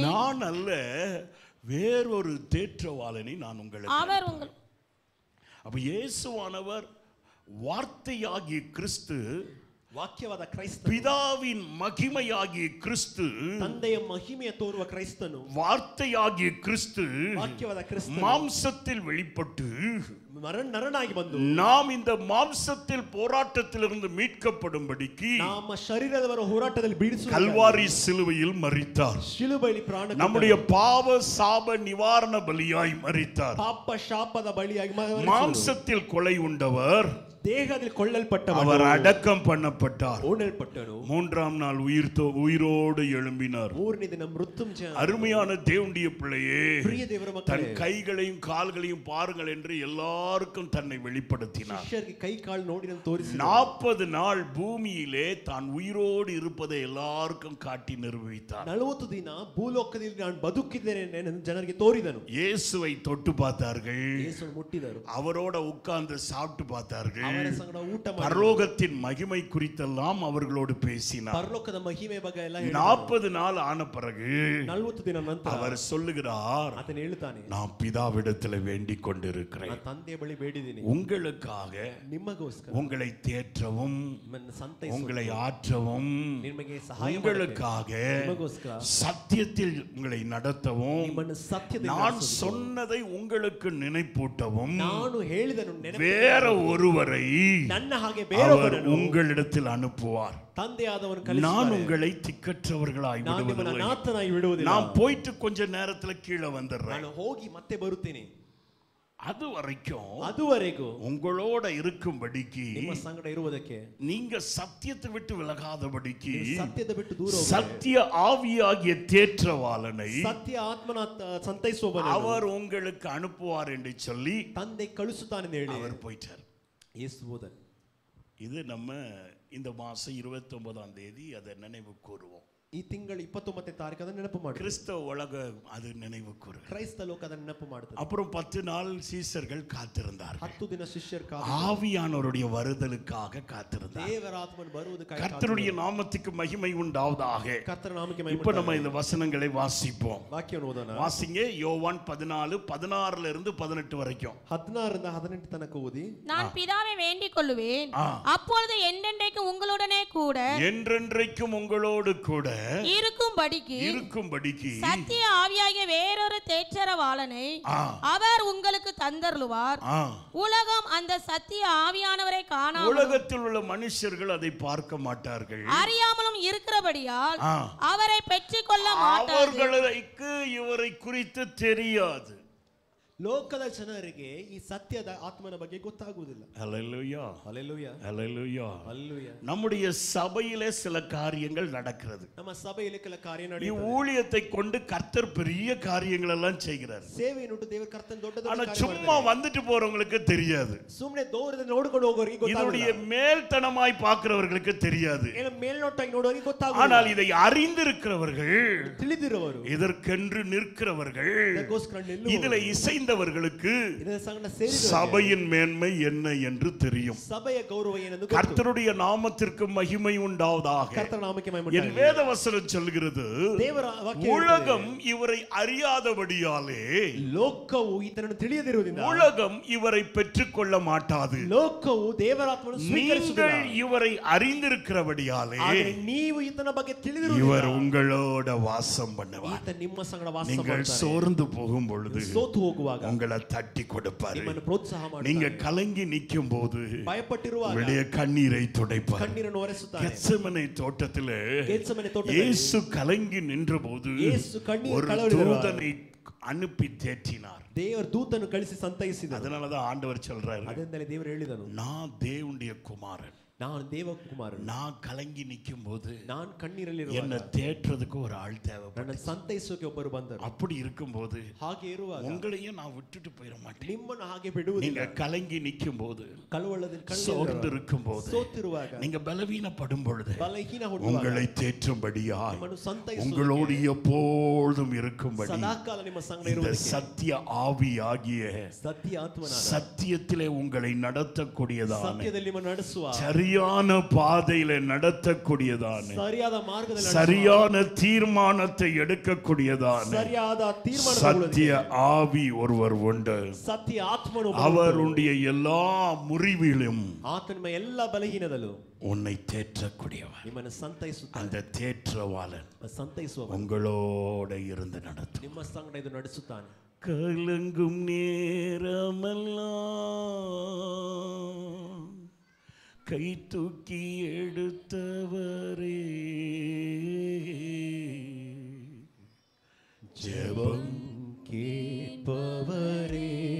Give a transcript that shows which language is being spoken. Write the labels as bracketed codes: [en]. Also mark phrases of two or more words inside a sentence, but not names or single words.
[ta] நான் அல்ல, வேறொரு தேற்றவாளனை நான் உங்களுக்கு அவர் உங்கள் அப்ப இயேசுவானவர் வார்த்தையாகிய கிறிஸ்து, [kn] ವಾಕ್ಯವಾದ ಕ್ರೈಸ್ತ, [ta] பிதாவின் மகிமையாகிய கிறிஸ்து, [kn] ತಂದೆಯ ಮಹಿಮೆಯ ತೋರುವ ಕ್ರೈಸ್ತನು, [ta] வார்த்தையாகிய கிறிஸ்து [kn] ವಾಕ್ಯವಾದ ಕ್ರಿಸ್ತ [ta] மாம்சத்தில் வெளிப்பட்டு [kn] ನರನಾಗಿ ಬಂದು [ta] நாம் இந்த மாம்சத்தில் போராட்டத்திலிருந்து மீட்கப்படும்படிக்கு [kn] ನಮ್ಮ ಶರೀರದವರ ಹೋರಾಟದಲ್ಲಿ ಬಿಡಿಸುವ [ta] கல்வாரி சிலுவையில் மரித்தார். [kn] ಶಿಲುಬೆಯಲ್ಲಿ ಪ್ರಾಣ [ta] நம்முடைய பாவ சாப நிவாரண பலியாய் மரித்தார். [kn] ಪಾಪ ಶಾಪದ ಬಲಿಯಾಗಿ [ta] மாம்சத்தில் கொலை உண்டவர், [kn] ದೇಹದಲ್ಲಿ ಕೊಳ್ಳಲ್ಪಟ್ಟವರು, [ta] அவர் அடக்கம் பண்ணப்பட்டார். [kn] ಓಡಲ್ಪಟ್ಟನು, [ta] 3ஆம் நாள் உயிரோடு எழும்பினார். [kn] 3ನೇ ದಿನ ಮೃತ್ಯುಂಜಯ. [ta] அருமையான தேவனுடைய பிள்ளையே, [kn] ಪ್ರಿಯ ದೇವರ [ta] தன் [kn] ಮಕ್ಕಳೇ, [ta] கைகளையும் கால்களையும் பாருங்கள் என்று எல்லாருக்கும் தன்னை வெளிப்படுத்தினார். [kn] ಶಿಷ್ಯರಿಗೆ ಕೈ ಕಾಲು ನೋಡಿ ತೋರಿಸಿ [ta] 40 நாள் பூமியிலே தான் உயிரோடு இருப்பதை எல்லாருக்கும் காட்டி நிரூபித்தார். [kn] 40 ದಿನ ಭೂಲೋಕದಲ್ಲಿ ನಾನು ಬದುಕಿದ್ದೇನೆ ಎಂದು ಜನರಿಗೆ ತೋರಿದನು. [ta] இயேசுவை தொட்டு பார்த்தார்கள், [kn] ಯೇಸು ಮುಟ್ಟಿದರು, [ta] அவரோட உட்கார்ந்து சாப்பிட்டு பார்த்தார்கள், [kn] ಅವರ ಸಂಗಡ ಊಟ ಮಾಡಿ [ta] பரலோகத்தின் மகிமை குறித்தெல்லாம் அவர்களோடு பேசினார். [kn] ಪರಲೋಕದ ಮಹಿಮೆ ಬಗ್ಗೆ ಎಲ್ಲ [ta] 40 நாள் ஆன பிறகு [kn] 40 ದಿನ ನಂತರ [ta] அவர் சொல்லுகிறார், [kn] ಆತನು ಹೇಳ್ತಾನೆ, [ta] நான் பிதாவிடத்தில் வேண்டிக் கொண்டிருக்கிறேன், [kn] ನಾನು ತಂದೆಯ ಬಳಿ ಬೇಡಿದ್ದೀನಿ, [ta] உங்களுக்காக, [kn] ನಿಮಗೋಸ್ಕರ, [ta] உங்களை தேற்றவும், [kn] ನಿಮ್ಮನ್ನು ಸಂತೈಸುವ, [ta] உங்களை ஆற்றவும், [kn] ನಿಮಗೆ ಸಹಾಯ [ta] உங்களுக்காக [kn] ನಿಮಗೋಸ್ಕರ, [ta] சத்தியத்தில் உங்களை நடத்தவும், [kn] ನಿಮ್ಮನ್ನು ಸತ್ಯದಲ್ಲಿ [ta] நான் [kn] ನಡೆಸುವುದು, [ta] சொன்னதை உங்களுக்கு நினைப்பூட்டவும், [kn] ನಾನು ಹೇಳಿದನು [ta] வேற ஒருவரை [kn] ನನ್ನ ಹಾಗೆ [ta] அவர் [kn] ಬೇರೊಬ್ಬರನ್ನು [ta] உங்களிடத்தில் அனுப்புவார். [kn] ತಂದೆಯಾದವನು [ta] நான் [kn] ಕಲಿಸುತ್ತಾನೆ, [ta] உங்களை திக்கற்றவர்களாய் [kn] ನಾನು ನಿಮ್ಮನ್ನು [ta] விடுவதில்லை. [kn] ಅನಾಥನಾಗಿ ಬಿಡುವುದಿಲ್ಲ, [ta] நான் போயிட்டு கொஞ்ச நேரத்துல கீழே வந்துடுறேன். [kn] ನಾನು ಹೋಗಿ ಮತ್ತೆ ಬರುತ್ತೇನೆ. [ta] அது வரைக்கும் [kn] ಅದುವರೆಗೂ [ta] உங்களோட இருக்கும்படிக்கு [kn] ನಿಮ್ಮ ಸಂಗಡ ಇರುವುದಕ್ಕೆ [ta] நீங்க சத்தியத்தை விட்டு விலகாதபடிக்கு [kn] ಸತ್ಯದ ಬಿಟ್ಟು ದೂರ ಹೋಗಬೇಡಿ. [ta] சத்திய ஆவியாகிய தேற்றவாளனை [kn] ಸತ್ಯ ಆತ್ಮನ ಸಂತೈಸುವವನನ್ನು [ta] அவர் உங்களுக்கு அனுப்புவார் என்று சொல்லி [kn] ತಂದೆ ಕಳಿಸುತ್ತಾನೆಂದು ಹೇಳಿ [ta] அவர் போயிட்டார். [kn] ಯೇಸು ಹೋದನು. [ta] இது நம்ம இந்த மாசம் 29ஆம் தேதி அதை நினைவு கூறுவோம். [kn] ಈ ತಿಂಗಳು 29ನೇ ತಾರೀಕು ಅದನ್ನು ನೆನಪು ಮಾಡಿ. [ta] கிறிஸ்தவ உலகம் அது நினைவு கூறு. [kn] ಕ್ರೈಸ್ತ ಲೋಕ ಅದನ್ನು ನೆನಪು ಮಾಡುತ್ತದೆ. [ta] அப்புறம் 10 நாள் சீஷர்கள் காத்திருந்தார்கள். [kn] 10 ದಿನ ಶಿಷ್ಯರು [ta] ஆவியானவருடைய வருதலுக்காக காத்திருந்தார்கள். [kn] ದೇವರ ಆತ್ಮನು ಬರುವುದಕ್ಕಾಗಿ [ta] கர்த்தருடைய நாமத்துக்கு மகிமை உண்டாவதாக. [kn] ಕರ್ತನ ನಾಮಕ್ಕೆ ಮಹಿಮೆ [ta] இப்போ நம்ம இந்த வசனங்களை வாசிப்போம். [kn] ವಾಕ್ಯವನ್ನು ಓದೋಣ. [ta] வாசிங்க யோவான் 14 16ல இருந்து 18 வரைக்கும். [kn] 16 ರಿಂದ 18 ತನಕ ಓದಿ. [ta] நான் பிதாவை வேண்டிக் கொள்ளுவேன், அப்பொழுது என்றென்றைக்கும் உங்களுடனே கூட என்றென்றைக்கும் உங்களோடு கூட இருக்கும்படிக்கு சத்திய ஆவியாகிய வேறொரு தேற்றரவாளனை அவர் உங்களுக்கு தந்தருளுவார். உலகம் அந்த சத்திய ஆவியானவரை காணாமல் உலகத்தில் உள்ள மனுஷர்கள் அதை பார்க்க மாட்டார்கள், அறியாமலும் இருக்கிறபடியால் அவரை பெற்றுக்கொள்ள மாட்டார்கள். அவர்களுக்கு இவரை குறித்து தெரியாது. [kn] ಲೋಕದ ಜನರಿಗೆ ಈ ಸತ್ಯದ ಆತ್ಮನ ಬಗ್ಗೆ ಗೊತ್ತಾಗುವುದಿಲ್ಲ. [ta] ஹல்லேலூயா ஹல்லேலூயா ஹல்லேலூயா ஹல்லேலூயா. நம்முடைய சபையிலே சில காரியங்கள் நடக்கிறது. [kn] ನಮ್ಮ ಸಭೆಯಲ್ಲಿ ಕೆಲ ಕಾರ್ಯ ಈ ನಡೆಯುತ್ತದೆ. [ta] ஊழியத்தை கொண்டு கர்த்தர் பெரிய காரியங்கள் எல்லாம் செய்கிறார். [kn] ಸೇವೆಯನ್ನು ದೇವರು ಕರ್ತನ ದೊಡ್ಡ ದೊಡ್ಡ [ta] ஆனா [kn] ಕಾರ್ಯ [ta] சும்மா வந்துட்டு போறவங்களுக்கு தெரியாது. [kn] ಸುಮ್ಮನೆ ದೂರದಿಂದ ನೋಡಿಕೊಂಡು ಹೋಗೋರಿಗೆ [ta] இதனுடைய [kn] ಗೊತ್ತಾಗುವುದಿಲ್ಲ. [ta] மேல்தனமாய் பார்க்கிறவர்களுக்கு தெரியாது. [kn] ಏನು ಮೇಲ್ನೋಟವಾಗಿ ನೋಡೋರಿಗೆ ಗೊತ್ತಾಗುವುದಿಲ್ಲ. [ta] ஆனால் இதை அறிந்திருக்கிறவர்கள், [kn] ತಿಳಿದಿರುವರು, [ta] இதற்கென்று நிற்கிறவர்கள், [kn] ಇದಕ್ಕೋಸ್ಕರ ನಿಲ್ಲುವವರು, [ta] இதிலே இசைந்தவர்களுக்கு [kn] ಇದರ ಸಂಗಡ ಸೇರಿದವರು [ta] சபையின் மேன்மை என்ன என்று தெரியும். [kn] ಸಭೆಯ ಗೌರವ ಏನೆಂದು ಗೊತ್ತು. [ta] கர்த்தருடைய நாமத்திற்கு மகிமை உண்டாவதாக. [kn] ಕರ್ತನ ನಾಮಕ್ಕೆ ಮಹಿಮೆ [ta] என் [kn] ಉಂಟಾಗಲಿ. [ta] வேதவசனம் சொல்கிறது, [kn] ದೇವರ ವಾಕ್ಯ [ta] உலகம் இவரை அறியாதபடியாலே [kn] ಲೋಕವು ಈತನನ್ನು ತಿಳಿಯದಿರುವುದರಿಂದ [ta] உலகம் இவரை பெற்றுக்கொள்ள மாட்டாது. [kn] ಲೋಕವು ದೇವರ ಆತ್ಮವನ್ನು ಸ್ವೀಕರಿಸುವುದಿಲ್ಲ. [ta] நீங்கள் இவரை அறிந்திருக்கிறபடியாலே [kn] ಆದರೆ ನೀವು ಈತನ ಬಗ್ಗೆ ತಿಳಿದಿರುವುದಿಲ್ಲ. [ta] இவர் உங்களோட வாசம் பண்ணுவார். [kn] ಈತ ನಿಮ್ಮ ಸಂಗಡ ವಾಸ [ta] நீங்கள் [kn] ಮಾಡ್ತಾನೆ. [ta] சோர்ந்து போகும் பொழுது [kn] ಸೋತು ಹೋಗುವಾಗ [ta] உங்களை தட்டி கொடுப்பாரு. [kn] ನಿಮ್ಮನ್ನು ಪ್ರೋತ್ಸಾಹ ಮಾಡ್ತಾನೆ. [ta] நீங்க கலங்கி நிற்கும் போது [kn] ಭಯಪಟ್ಟಿರುವಾಗ [ta] உங்களுடைய கண்ணீரை துடைப்பார். [kn] ಕಣ್ಣೀರನ್ನು ಒರೆಸುತ್ತಾನೆ. [ta] கெத்செமனே தோட்டத்திலே [kn] ಗೆತ್ಸೆಮನೆ ತೋಟದಲ್ಲಿ [ta] இயேசு கலங்கி நின்றபோது [kn] ಯೇಸು ಕಣ್ಣೀರು [ta] ஒரு [kn] ಕಳವಳಿಸಿದವಾಗ [ta] தூதனை அனுப்பி தேற்றினார். [kn] ದೇವರ ದೂತನ್ನು ಕಳಿಸಿ ಸಂತೈಸಿದನು. [ta] அதனாலதான் ஆண்டவர் சொல்றாரு, [kn] ಅದರಿಂದಲೇ ದೇವರು ಹೇಳಿದನು, [ta] நான் தேவனுடைய குமாரன், [kn] ನಾನು ದೇವಕುಮಾರನು. [ta] நான் கலங்கி நிற்கும் போது [kn] ನಾನು ಕಣ್ಣೀರಲ್ಲಿ [ta] என்ன தேற்றதுக்கு ஒரு ஆள் [kn] ನನ್ನ [ta] தேவைப்படும். [kn] ಸಂತೈಸೋಕೆ ಒಬ್ಬರು ಬಂದರು. [ta] அப்படி இருக்கும்போது [kn] ಹಾಗೆ ಇರುವಾಗ [ta] உங்களையும் நான் விட்டுட்டு போயிட மாட்டேன். [kn] ನಿಮ್ಮನ್ನು ಹಾಗೆ ಬಿಡುವುದಿಲ್ಲ. [ta] நீங்க கலங்கி நிற்கும் போது, [kn] ಕಳವಳದಲ್ಲಿ [ta] சோர்ந்து இருக்கும் போது, [kn] ಸೋತಿರುವಾಗ, [ta] நீங்க பலவீனப்படும் பொழுது [kn] ಬಲಹೀನ ಹುಟ್ಟುವಾಗ [ta] உங்களை தேற்றும்படியா [kn] ನಿಮ್ಮನ್ನು ಸಂತೈಸುವ [ta] உங்களோடு எப்பொழுதும் இருக்கும்படி [kn] ಸದಾಕಾಲ ನಿಮ್ಮ ಸಂಗಡ [ta] இந்த [kn] ಇರುವುದಕ್ಕೆ [ta] சத்திய ஆவியாகிய [kn] ಸತ್ಯ ಆತ್ಮನಾದ [ta] சத்தியத்திலே உங்களை நடத்தக்கூடியதான, [kn] ಸತ್ಯದಲ್ಲಿ ನಿಮ್ಮನ್ನು ನಡೆಸುವ, [ta] சரியான பாதையில நடத்தக்கூடியதான, [kn] ಸರಿಯಾದ ಮಾರ್ಗದಲ್ಲಿ ನಡೆಸುವ, [ta] சரியான தீர்மானத்தை எடுக்கக்கூடியதான [kn] ಸರಿಯಾದ ತೀರ್ಮಾನ [ta] சத்திய ஆவி ஒருவர் உண்டு. [kn] ಸತ್ಯ ಆತ್ಮನು [ta] அவருடைய எல்லா முறிவிலும் [kn] ಆತನ ನಿಮ್ಮ ಎಲ್ಲ ಬಲಹೀನದಲ್ಲೂ [ta] உன்னை தேற்றக்கூடியவர். [kn] ನಿಮ್ಮನ್ನು ಸಂತೈಸುತ್ತಾನೆ. [ta] அந்த தேற்றவாளன் [kn] ಸಂತೈಸುವ [ta] உங்களோட இருந்து நடத்தும். [kn] ನಿಮ್ಮ ಸಂಗಡ ಇದು ನಡೆಸುತ್ತಾನೆ. [ta] கலங்கும் நேரமெல்லாம் கை தூக்கி எடுத்தவரே, ஜெபம் கேட்பவரே,